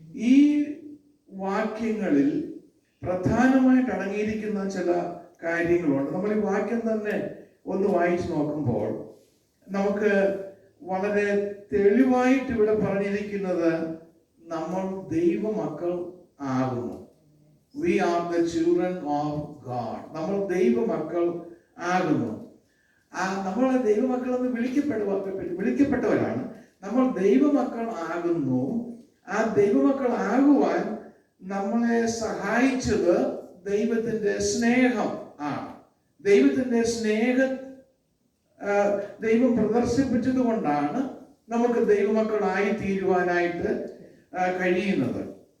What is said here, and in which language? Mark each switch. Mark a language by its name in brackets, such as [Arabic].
[Malayalam] ഈ വാക്യങ്ങളിൽ പ്രധാനമായിട്ട് അടങ്ങിയിരിക്കുന്ന ചില കാര്യങ്ങളുണ്ട്. നമ്മൾ ഈ വാക്യം തന്നെ ഒന്ന് വായിച്ചു നോക്കുമ്പോൾ നമുക്ക് വളരെ തെളിവായിട്ട് ഇവിടെ പറഞ്ഞിരിക്കുന്നത് നമ്മൾ ദൈവമക്കൾ ആകുന്നു. [English] We are the children of God. [Malayalam] നമ്മൾ ദൈവമക്കൾ ആകുന്നു. നമ്മൾ ദൈവമക്കൾ എന്ന് വിളിക്കപ്പെട്ടവരാണ്. നമ്മൾ ദൈവമക്കൾ ആകുന്നു. ആ ദൈവമക്കൾ ആകുവാൻ നമ്മളെ സഹായിച്ചത് ദൈവത്തിന്റെ സ്നേഹം ആണ്. ദൈവത്തിന്റെ സ്നേഹം ദൈവം പ്രദർശിപ്പിച്ചത് കൊണ്ടാണ് നമുക്ക് ദൈവമക്കളായി തീരുവാനായിട്ട് കഴിയുന്നത്.